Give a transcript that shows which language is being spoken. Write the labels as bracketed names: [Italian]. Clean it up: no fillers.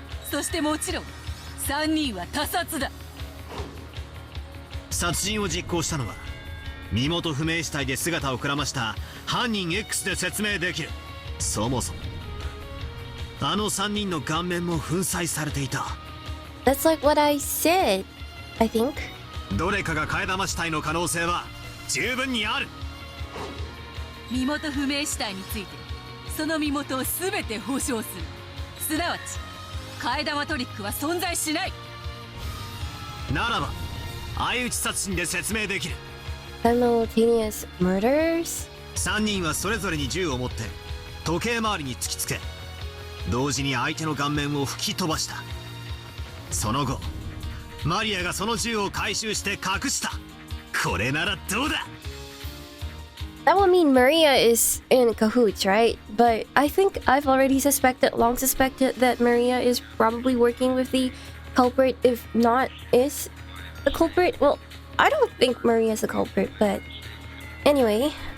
[Japanese] そしてもちろん3人は他殺だ。殺人を実行したのは身元不明死体で姿をくらました犯人 X で説明できる。そもそもあの3人の顔面も粉砕されていた。 [English] That's like what I said, I think. [Japanese] どれかが替え玉死体の可能性は十分にある。身元不明死体についてその身元を全て保証する。すなわち替え玉トリックは存在しない。ならば相打ち殺人で説明できる。 [English] Simultaneous murders? [Japanese] 3人はそれぞれに銃を持って時計回りに突きつけ、同時に相手の顔面を吹き飛ばした。その後マリアがその銃を回収して隠した。これならどうだ。 [English] That would mean Maria is in cahoots, right? But I think I've already long suspected that Maria is probably working with the culprit, if not is the culprit. Well, I don't think Maria's the culprit, but anyway.